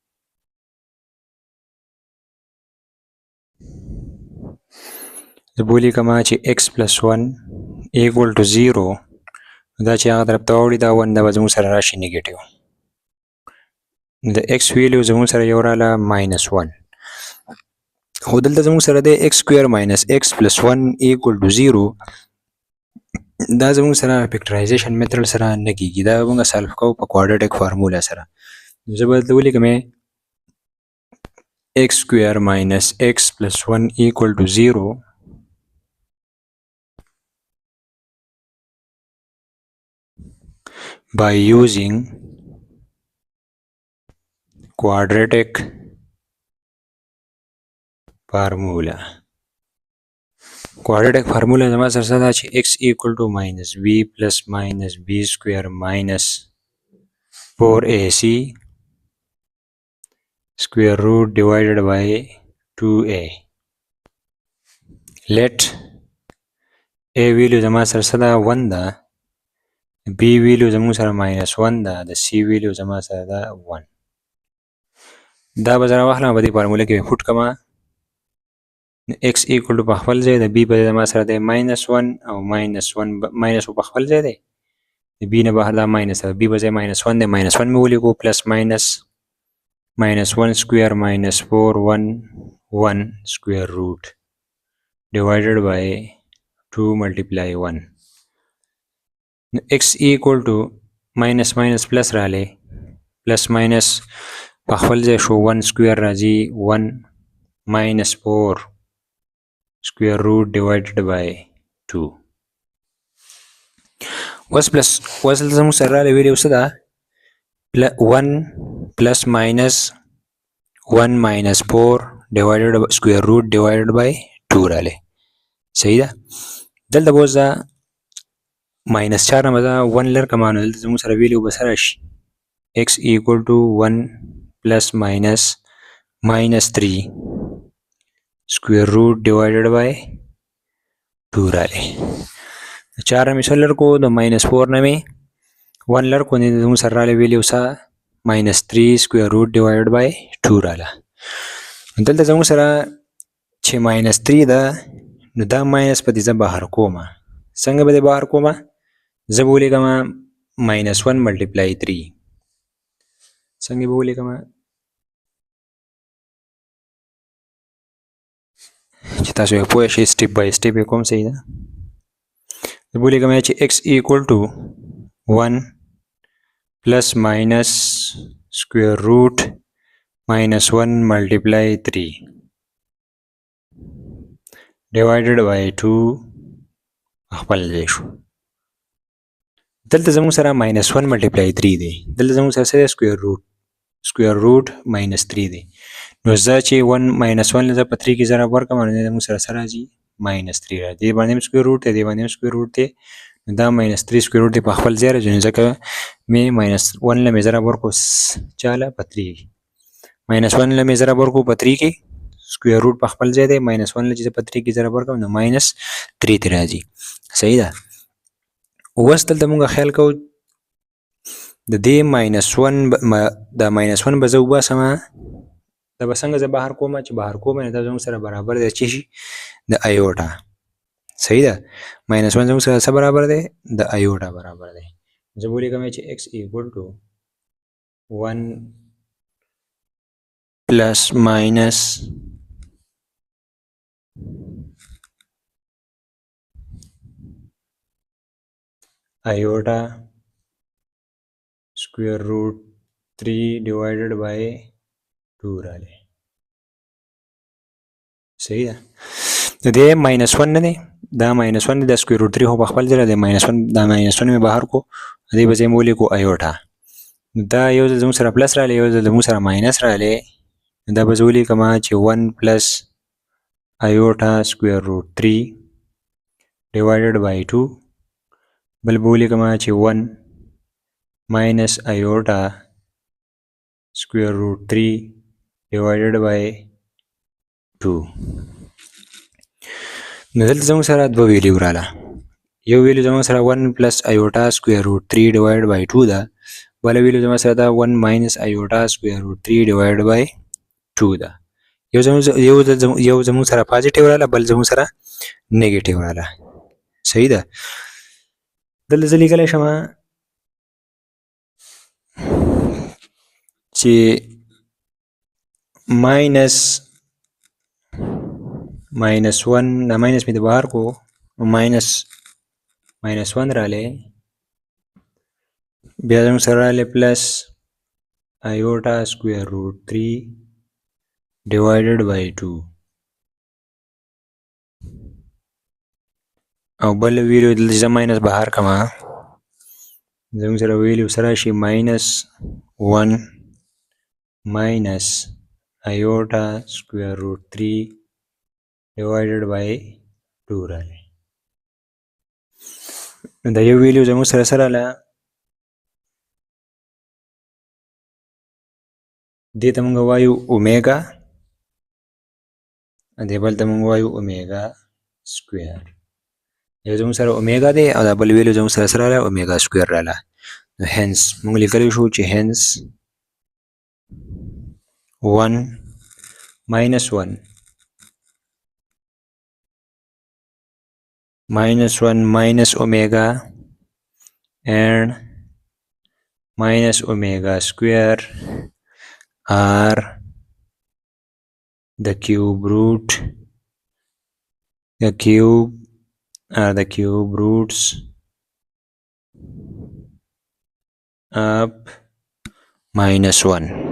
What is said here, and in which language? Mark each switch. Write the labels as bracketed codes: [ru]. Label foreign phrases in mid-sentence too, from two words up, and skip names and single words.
[ps] زه به ولیکم چې [en] x plus 1 equal to 0 [ps] دا چې هغه طرف ته واوړي دا 1 دا به زموږ سره راشي نیګیټیو د x ویلیو زموږ سره یو راله [en] minus 1 [ps] خو دلته زموږ سره دی [en] x square minus x plus 1 equal to 0 [ps] دا زموږ سره [en] factorization method [ps] سره نه کیږي دا موږ سالف کوو په [en] quadratic formula [ps] سره زه به دلته ولیکم [en] x square minus x plus 1 equal to 0 by using quadratic formula quadratic formula [ps] زما سره څه ده چې [en] x equal to minus b plus minus b square minus 4ac square root divided by 2a let a value [ps] زما سره څه ده 1 ده [en] b value [ps] زموږ سره [en] minus 1 [ps] ده د [en] c value [ps] زما سره ده 1 دا به زه راواخلم په دې فارموله کې پوټ کړم [en] x equal to [ps] په خپل ځای د b په ځای زما سره دی [en] minus 1 او minus 1 minus [ps] په خپل ځای دی د b نه بهر دا [en] minus [ps] ده b په ځای [en] minus 1 دی minus 1 [ps] مې ولیکو [en] plus minus minus 1 square minus 4 1 1 square root divided by 2 multiply 1 x equal to minus minus plus رالی plus minus [ps] په خپل ځای شو [en] 1 square راځي 1 minus 4 square root divided by 2 [ps] اوس زموږ سره رالی ویلیو څه ده [en] 1 plus minus 1 minus 4 divided by square root divided by 2 [ps] رالی صحیح ده دلته به اوس [en] minus 4 [ps] نه به 1 لر کړم نو دلته زموږ سره ویلیو به څه راشي [en] x equal to 1 plus minus minus 3 square root divided by 2 [ps] رالی 4 مې څه لر کو د minus 4 نه مې 1 لر کو نه زموږ سره رالی ویلیو څه [en] minus 3 square root divided by 2 [ps] راله دلته زموږ سره چې [en] minus 3 [ps] ده نو دا minus په دې زه بهر کومه څنګه به دې بهر کومه زه به ولیکم [en] minus 1 multiply 3 [ps] څنګه به ولیکم چې تاسو یې پوه شئ [en] step by step [ps] یې کوم صحیح ده زه به ولیکم چې [en] x equal to 1 plus minus square root minus 1 multiply 3 divided by 2 [ps] خپل ځای شو دلته زموږ سره [en] minus 1 multiply 3 [ps] دی دلته زموږ سره څه [en] square root minus 3 [ps] دی نو زه چې [en] 1 minus 1 [ps] زه په 3 کې ضرب ورکړم نو زموږ سره څه راځي [en] minus 3 [ps] راځي دې باندې [en] square root [ps] دی دې باندې [en] square root [ps] دی نو دا [en] minus 3 square root [ps] دی په خپل ځای راځي ځکه مې [en] minus 1 [ps] له مې ضرب ورکړو چاله په 3 [en] minus 1 [ps] له مې ضرب ورکړو په 3 کې [en] square root [ps] په خپل ځای دی [en] minus 1 [ps] له چې په 3 کې ضرب ورکړم نو [en] minus 3 [ps] ته راځي صحیح ده اوس دلته موږ خیال کوو د دې -1 دا -1 به زه وباسمه دا به څنګه زه بهر کومه چې بهر کومه دا زموږ سره برابر دی چې شي د ایوټا. صحیح ده. -1 زموږ سره څه برابر دی؟ د ایوټا برابر دی. زه به ولیکم چې [en] x equal to 1 plus minus iota square root 3 divided by 2 راځي. [ps] صحیح ده. د دې -1 نه دی دا -1 د [en] square root [ps] 3 خو په خپل ځای دی -1 دا -1 مې بهر کو دې به زه یې ولیکو ایوټا. دا یو ځل زموږ سره پلس راغلی یو ځل زموږ سره ماینس راغلی دا به زه ولیکم چې [en] 1 plus iota square root 3 divided by 2 [ps] بل به ولیکم چې [en] 1 minus iota square root 3 divided by 2. [ps] نو دلته زموږ سره دوه ویلیو راغله. یو ویلیو زموږ سره [en] 1 plus iota square root 3 divided by 2 ده. [ps] بل ویلیو زموږ سره دا [en] 1 minus iota square root 3 divided by 2 ده. [ps] یو زموږ سره پازیټیو راغله بل زموږ سره نیگیټیو راغله. صحیح ده. دلته زه لیکلی شم چې -1 دا ماینس مې د بهر کو [en] -1 [ps] راغلی بیا زموږ سره راغلی [en] پلس iota square root 3 divided by 2 [ps] او بل ویلیو دلته زه ماینس بهر کما زموږ سره ویلیو سره شي [en] -1 minus iota square root 3 divided by 2 [ps] راغلی. دا یو ویلیو زموږ سره سره راغله دې ته موږ وایو اومیګا دې بل ته موږ وایو [en] omega square. [ps] یو زموږ سره اومیګا دی او دا بل ویلیو زموږ سره سره راغله [en] omega square [ps] راغله. نو هنس موږ لیکلی شو چې هنس 1 minus 1 [en] minus omega and minus omega square are the cube roots of -1.